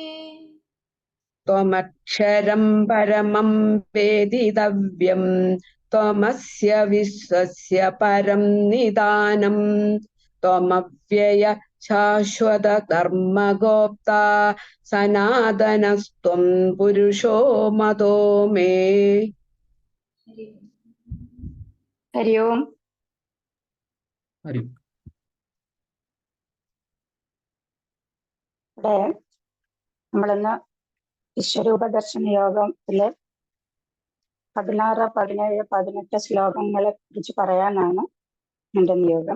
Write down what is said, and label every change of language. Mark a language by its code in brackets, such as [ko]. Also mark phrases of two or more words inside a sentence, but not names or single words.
[sa] त्वमक्षरं परमं वेदितव्यं त्वमस्य विश्वस्य परं निदानम् त्वमव्यय शाश्वतधर्मगोप्ता सनातनस्त्वं पुरुषो मतो मे. [ml] ഹരി ഓം. ഹരി ഇവിടെ നമ്മളിന്ന് വിശ്വരൂപ ദർശന യോഗത്തിലെ 16, 17, 18 ശ്ലോകങ്ങളെ കുറിച്ച് പറയാനാണ് എൻ്റെ നിയോഗം.